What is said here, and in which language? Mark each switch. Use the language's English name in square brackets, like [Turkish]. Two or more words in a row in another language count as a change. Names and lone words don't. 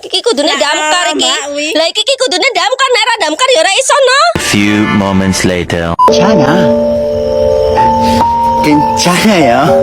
[Javanese] kudune damkar iki. Lah iki kudune damkar nek ora damkar ya ora iso no. [English] Few moments later. [Korean] 괜찮아. 괜찮아요.